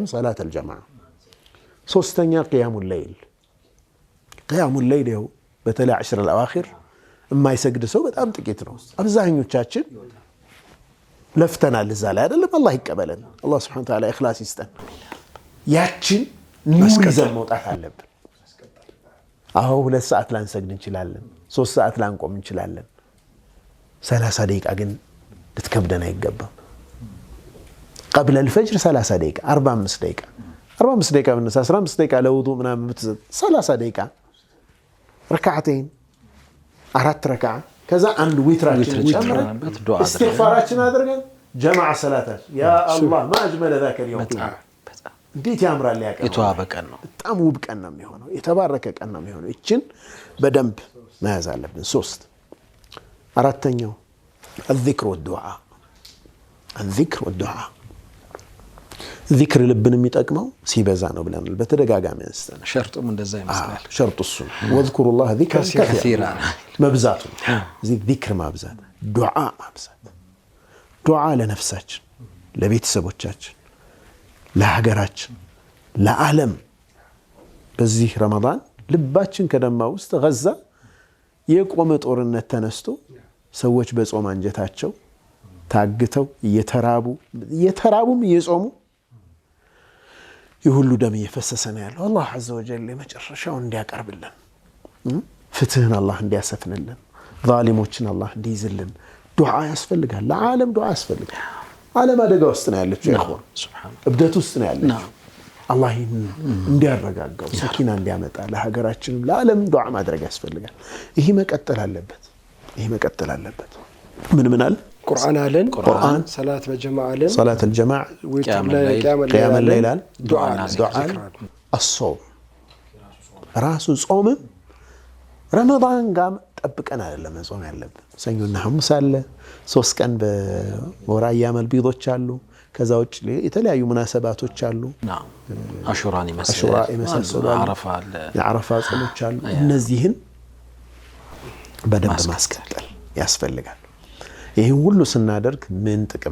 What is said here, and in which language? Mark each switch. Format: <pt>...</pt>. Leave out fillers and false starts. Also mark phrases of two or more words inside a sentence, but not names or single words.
<am>ሰላት አልጀማዓ። ሶስተኛ ቂያሙል ለይል። ቂያሙል ለይል ይኸው በተለይ 10 الأواخر የማይሰግድ ሰው በጣም ጥቂት ነው። አብዛኞቻችን ለፍተናል እዛ ላይ አይደለም። አላህ ይቀበለን። አላህ</am> <ar>سبحانه وتعالى</ar> <am>ኢኽላስ ይስጠን። ያችን ይዘን መውጣት አለብን። አዎ 2 ሰዓት ላንሰግድ እንችላለን፣ 3 ሰዓት ላንቆም እንችላለን። 30 ደቂቃ ግን ልትከብደን አይገባም።</am> <ar>قبل الفجر</ar> <am>30 ደቂቃ 45 ደቂቃ ብንሳ 15 ደቂቃ ለውዱእ ምናምን ብትሰጥ 30 ደቂቃ ረካዓተይን 4 ረካዓ ከዛ አንድ ዊትራችን ጨምረን ኢስቲግፋራችን አድርገን ጀማዓ ሰላታችን</am> <ar>يا الله ما اجمل ذاك اليوم</ar> <am>እንዴት ያምራል። ያቀርብ የተዋበ ቀን ነው። በጣም ውብ ቀን ነው የሚሆነው። የተባረከ ቀን ነው የሚሆነው። እቺን በደንብ መያዝ አለብን። 3 አራተኛው</am> <ar>الذكر والدعاء ذكر</ar> <am>ልብን የሚጠቅመው ሲበዛ ነው ብለናል በተደጋጋሚ አንስተን። ሸርጡም እንደዛ ይመስላል። ሸርጡ እሱ</am> <ar>واذكروا الله ذكرا كثيرا</ar> <am>መብዛቱ ذكر ማብዛት፣ ዱዓ ማብዛት። ዱዓ ለነፍሳችን፣ ለቤተሰቦቻችን፣ ለሀገራችን፣ ለዓለም። በዚህ ረመዳን ልባችን ከደማ ውስጥ ገዛ የቆመ ጦርነት ተነስቶ ሰዎች በጾም አንጀታቸው ታግተው እየተራቡም እየጾሙ የሁሉ ደም እየፈሰሰ ነው ያለው። አላህ</am> <ar>عز وجل</ar> <am>መጨረሻውን እንዲያቀርብልን፣ ፍትህን አላህ እንዲያሰፍንልን፣ ዛሊሞችን አላህ እንዲይዝልን ዱዓ ያስፈልጋል። ለዓለም ዱዓ ያስፈልጋል። ዓለም አደጋ ውስጥ ነው ያለችው። ይሁን እብደት ውስጥ ነው ያለችው። አላህ እንዲያረጋጋው ሰኪና እንዲያመጣ ለሀገራችን ለዓለም ዱዓ ማድረግ ያስፈልጋል። ይሄ መቀጠል አለበት። ምን አለ? ቁርአን አለን። ቁርአን ሰላት በጀማዓ አለን። ሰላት</am> <ar>الجماع قيام الليل دعاء الصوم</ar> <am>ራሱ ጾም ረመዳን ጋር ጠብቀን አይደለም ጾም ያለብን። ሰኞና ሐሙስ አለ 3 ቀን በወር አያመል ቢዶች አሉ። ከዛ ውጭ የተለያዩ ሙናሰባቶች አሉ። አሹራን ይመሳሰሉ የዓረፋ ጾሞች አሉ። እነዚህን በደንብ ማስቀጠል ያስፈልጋል። ይህን ሁሉ ስናደርግ ምን ጥቅም</am>